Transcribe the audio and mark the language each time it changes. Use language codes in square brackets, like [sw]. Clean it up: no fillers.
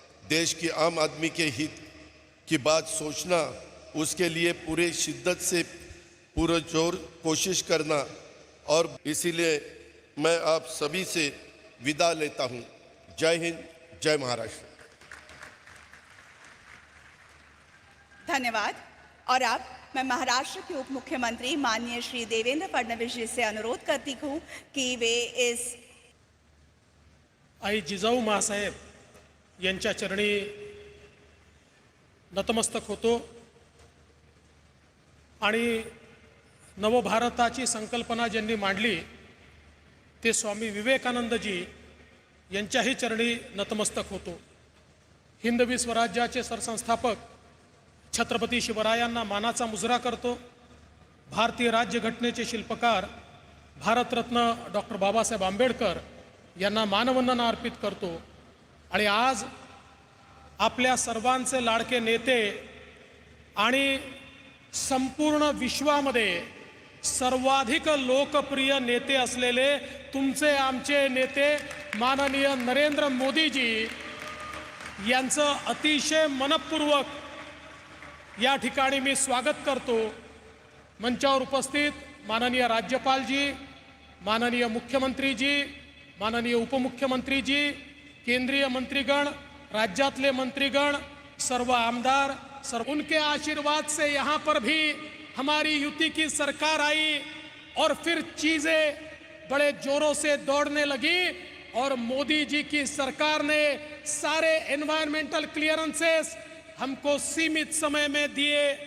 [hi] देश की आम आदमी के हित की बात सोचना, उसके लिए पूरे शिद्दत से पूरा जोर कोशिश करना, और इसीलिए मैं आप सभी से विदा लेता हूं। जय हिंद, जय महाराष्ट्र। धन्यवाद। और अब मैं महाराष्ट्र के उप मुख्यमंत्री माननीय श्री देवेंद्र फडणवीस जी से अनुरोध करती हूँ कि वे इस [mr] आई जिजाऊ माँसाहेब यांच्या चरणी नतमस्तक होतो आणि नवभारताची संकल्पना ज्यांनी मांडली ते स्वामी विवेकानंदजी यांच्याही चरणी नतमस्तक होतो। हिंदवी स्वराज्याचे सरसंस्थापक छत्रपती शिवरायांना मानाचा मुजरा करतो। भारतीय राज्यघटनेचे शिल्पकार भारतरत्न डॉक्टर बाबासाहेब आंबेडकर यांना मानवंदना अर्पित करतो। आणि आज आपल्या सर्वांचे लाडके नेते आणि संपूर्ण विश्वामध्ये सर्वाधिक लोकप्रिय नेते असलेले तुमचे आमचे नेते माननीय नरेंद्र मोदीजी यांचं अतिशय मनपूर्वक या ठिकाणी मी स्वागत करतो। मंचावर उपस्थित माननीय राज्यपालजी, माननीय मुख्यमंत्रीजी, माननीय उपमुख्यमंत्रीजी, केंद्रीय मंत्रीगण, राज्यातले मंत्रीगण, सर्व आमदार, [hi] उनके आशीर्वाद से यहाँ पर भी हमारी युति की सरकार आई और फिर चीजें बड़े जोरों से दौड़ने लगी और मोदी जी की सरकार ने सारे एनवायरमेंटल क्लियरेंसेस हमको सीमित समय में दिए।